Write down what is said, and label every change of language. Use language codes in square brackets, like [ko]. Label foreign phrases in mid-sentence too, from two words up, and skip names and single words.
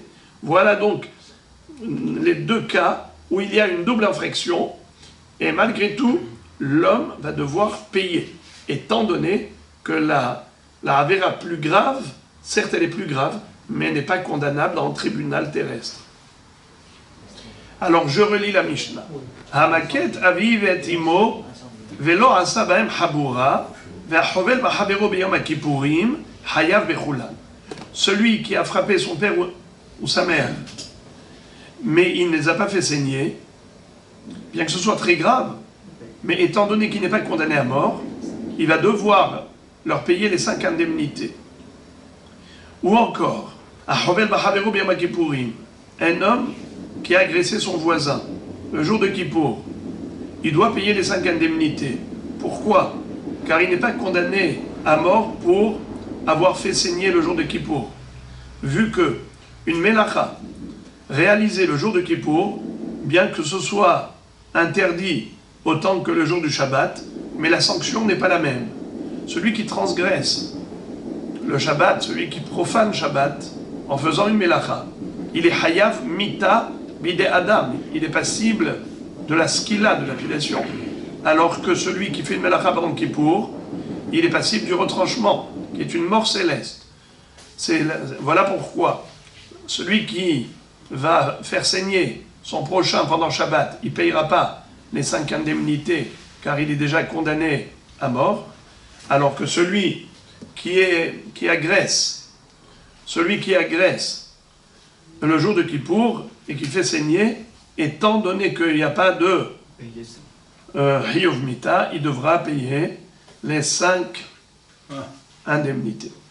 [fr] Voilà donc les 2 cas où il y a une double infraction, et malgré tout, l'homme va devoir payer, étant donné que la avéra plus grave, certes elle est plus grave, mais n'est pas condamnable dans le tribunal terrestre. Alors je relis la Mishnah. [he] המכה אביו ואת אמו ולא עשה בהם חבורה והחובל בחברו ביום הכיפורים חייב בכולן. [fr] Celui qui a frappé son père ou sa mère, mais il ne les a pas fait saigner, bien que ce soit très grave, mais étant donné qu'il n'est pas condamné à mort, il va devoir leur payer les 5 indemnités. Ou encore, [he] החובל בחברו ביום הכיפורים, [fr] un homme qui a agressé son voisin le jour de Kippour, il doit payer les 5 indemnités. Pourquoi? Car il n'est pas condamné à mort pour avoir fait saigner le jour de Kippour. Vu que une melacha réalisée le jour de Kippour, bien que ce soit interdit autant que le jour du Shabbat, mais la sanction n'est pas la même. Celui qui transgresse le Shabbat, celui qui profane Shabbat en faisant une melacha, il est [he] חייב מיתה בידי אדם, [fr] il est passible de la skila, de l'appellation, alors que celui qui fait une melacha pendant Kippour, il est passible du retranchement, qui est une mort céleste. Voilà pourquoi celui qui va faire saigner son prochain pendant Shabbat, il ne payera pas les 5 indemnités, car il est déjà condamné à mort, alors que celui qui agresse le jour de Kippour et qui fait saigner, étant donné qu'il n'y a pas de [he] חיוב מיתה, [fr] il devra payer les 5 indemnités.